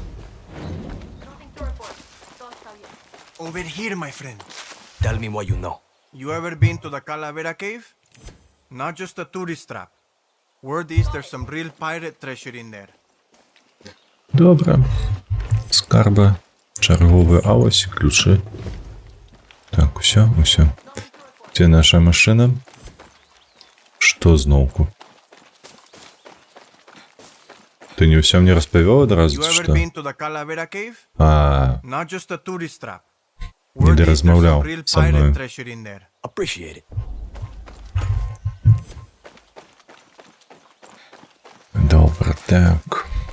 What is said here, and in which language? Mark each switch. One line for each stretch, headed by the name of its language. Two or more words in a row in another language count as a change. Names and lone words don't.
English: Over here, my friend. Tell me what you know. You ever been to the Calavera Cave? Not just a tourist trap. Word is there's some real pirate treasure in there.
Belarusian: Добра. Скарби, чарговы авось, ключы. Так, усё. Дзе наша машына? Што зноўку? Ты не ўсё мне распавёў адразу,
English: You ever
Belarusian: што?
English: been to the Calavera Cave? Not just a tourist trap.
Belarusian: Не даразмаўляў
English: Real
Belarusian: са
English: pirate
Belarusian: мною.
English: treasure in there. Appreciate it.
Belarusian: Добра, так.